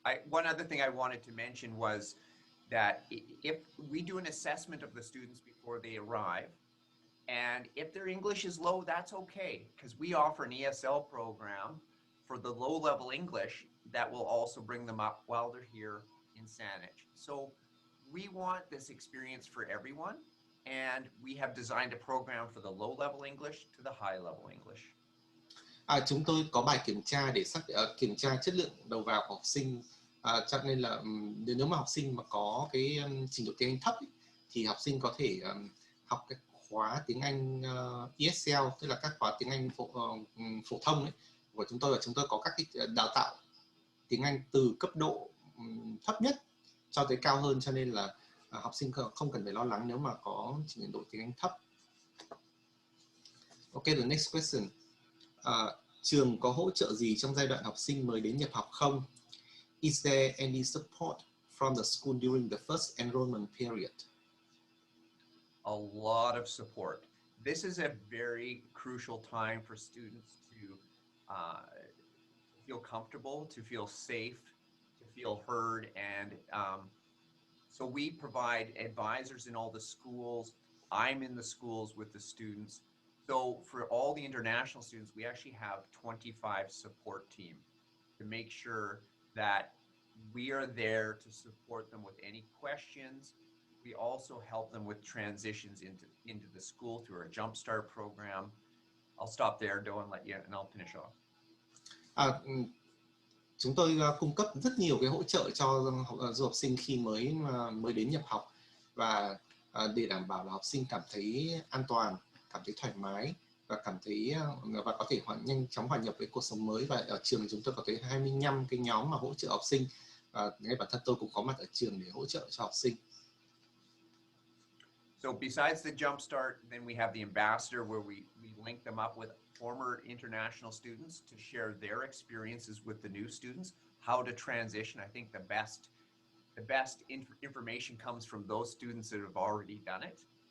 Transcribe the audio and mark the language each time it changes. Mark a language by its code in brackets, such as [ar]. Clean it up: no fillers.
[en] One other thing I wanted to mention was that if we do an assessment of the students before they arrive, and if their English is low, that's okay, because we offer an ESL program for the low-level English that will also bring them up while they're here in Saanich. So we want this experience for everyone, and we have designed a program for the low-level English to the high-level English. [vi] Chúng tôi có bài kiểm tra để kiểm tra chất lượng đầu vào của học sinh. Cho nên là nếu mà học sinh mà có cái trình độ tiếng Anh thấp ấy, thì học sinh có thể học cái khóa tiếng Anh ESL, tức là các khóa tiếng Anh phổ thông ấy của chúng tôi, và chúng tôi có các cái đào tạo tiếng Anh từ cấp độ thấp nhất cho tới cao hơn, cho nên là học sinh không cần phải lo lắng nếu mà có trình độ tiếng Anh thấp. [en] Okay, the next question. [vi] Trường có hỗ trợ gì trong giai đoạn học sinh mới đến nhập học không? [en] Is there any support from the school during the first enrollment period? A lot of support. This is a very crucial time for students to feel comfortable, to feel safe, to feel heard, and so we provide advisors in all the schools. I'm in the schools with the students. So for all the international students, we actually have 25 support team to make sure that we are there to support them with any questions. We also help them with transitions into the school through our Jumpstart program. I'll stop there, Doan, and let you, and I'll finish off. [vi] Chúng tôi cung cấp rất nhiều cái hỗ trợ cho du học sinh khi mới đến nhập học, và để đảm bảo là học sinh cảm thấy an toàn, cảm thấy thoải mái và cảm thấy và có thể nhanh chóng hòa nhập với cuộc sống mới. Và ở trường chúng tôi có tới 25 cái nhóm mà hỗ trợ học sinh, và ngay bản thân tôi cũng có mặt ở trường để hỗ trợ cho học sinh. [en] So besides the Jumpstart, then we have the ambassador, where we link them up with former international students to share their experiences with the new students, how to transition. I think the best information comes from those students that have already done it.